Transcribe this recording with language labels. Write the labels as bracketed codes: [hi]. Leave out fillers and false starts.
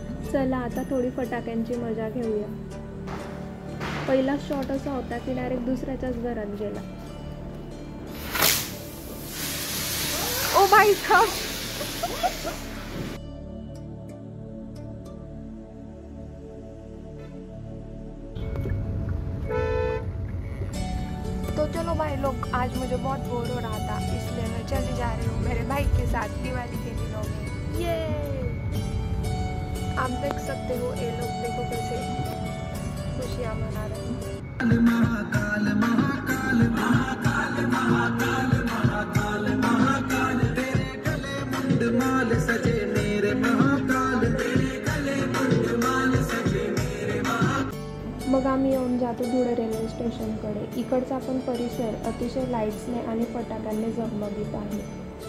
[mr] चला आता थोडी फटाक्यांची मजा घेऊया। पहिला शॉट असा होता की डायरेक्ट दुसऱ्याच्याच घरात गेला। [hi] ओ भाई साहब, तो चलो भाई लोग, आज मुझे बहुत बोर हो रहा था, इसलिए मैं चली जा रही हूँ मेरे भाई के साथ दिवाली के दिनों में। ये आप देख सकते हो, ये लोग देखो कैसे खुशियाँ मना रहे हैं। महाकाल महाकाल महाकाल महाकाल महाकाल महाकाल, तेरे गले मुंडमाल सजे मेरे महाकाल, तेरे गले मुंडमाल सजे मेरे महाकाल। [mr] मग आम्ही येऊन जातो धुळे रेल्वे स्टेशनकडे। इकडचा पण परिसर अतिशय लाईट्सने आणि फटाक्यांनी झगमगीत आहे।